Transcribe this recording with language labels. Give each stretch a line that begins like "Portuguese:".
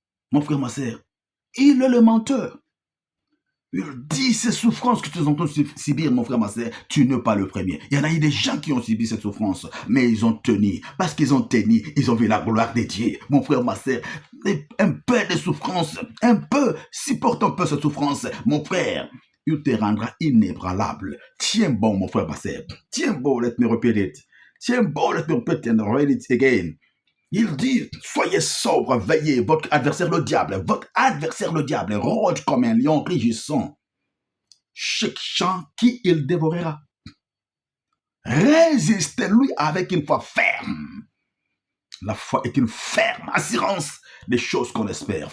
French: Mon frère, ma sœur, il est le menteur. Il dit ces souffrances que tu es en train de subir, mon frère, ma sœur, tu n'es pas le premier. Il y en a eu des gens qui ont subi cette souffrance, mais ils ont tenu. Parce qu'ils ont tenu, ils ont vu la gloire de Dieu. Mon frère, ma sœur, un peu de souffrance, un peu, supporte un peu cette souffrance. Mon frère, il te rendra inébranlable. Tiens bon, mon frère, ma sœur. Tiens bon,
English: let me repeat it. Tiens bon, let me repeat and read it again.
French: Il dit, soyez sobre, veillez, votre adversaire le diable, rôde comme un lion rugissant, cherchant qui il dévorera. Résistez-lui avec une foi ferme. La foi est une ferme assurance des choses qu'on espère.